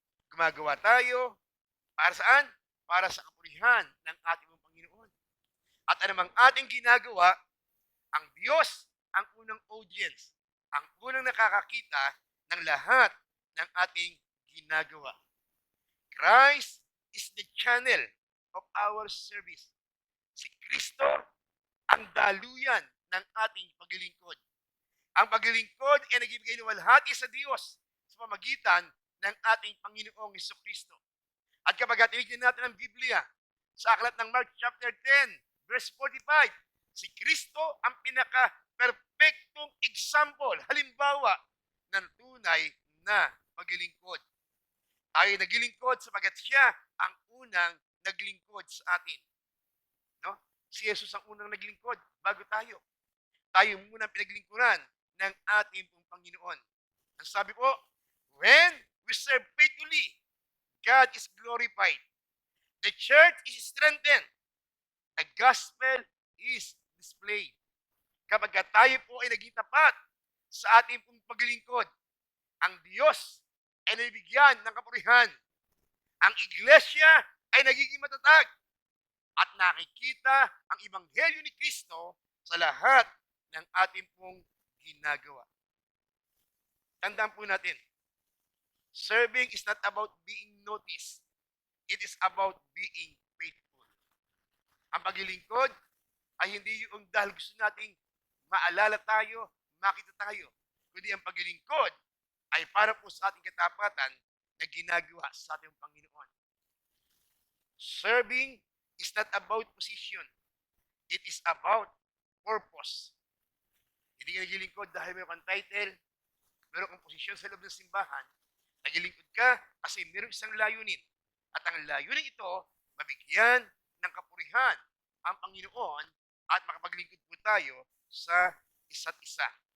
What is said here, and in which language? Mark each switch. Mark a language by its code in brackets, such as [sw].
[tl] Gumagawa tayo para saan? Para sa kapurihan ng ating Panginoon. At anumang ating ginagawa, ang Diyos ang unang audience, ang unang nakakakita ng lahat ng ating ginagawa. [en] Christ is the channel of our service. [tl] Si Kristo ang daluyan ng ating paglilingkod. Ang paglilingkod ay nagbibigay ng walhati sa Diyos sa pamagitan ng ating Panginoong Hesukristo. At kapag tinignan natin ang Biblia sa aklat ng Mark chapter 10, verse 45, si Kristo ang pinaka-perfectong example, halimbawa ng tunay na paglilingkod. Tayo naglilingkod sapagat siya ang unang naglingkod sa atin. No? Si Jesus ang unang naglingkod bago tayo. Tayo muna pinaglingkuran ng ating pong Panginoon. Ang sabi po, [en] when we serve faithfully, God is glorified. The church is strengthened. The gospel is displayed. [tl] Kapag tayo po ay naging tapat sa ating pong paglilingkod, ang Diyos ay nabigyan ng kapurihan. Ang iglesia ay nagiging matatag at nakikita ang ebanghelyo ni Kristo sa lahat ng ating pong ginagawa. Tandaan po natin, [en] serving is not about being noticed. It is about being faithful. [tl] Ang paglilingkod ay hindi yung dahil gusto nating maalala tayo, makita tayo, kundi ang paglilingkod ay para po sa ating katapatan na ginagawa sa ating Panginoon. [en] Serving is not about position. It is about purpose. [tl] Hindi ka naglilingkod dahil mayroon kang title, mayroon kang posisyon sa loob ng simbahan. Naglilingkod ka kasi mayroon isang layunin. At ang layunin ito, mabigyan ng kapurihan ang Panginoon at makapaglingkod po tayo sa isa't isa.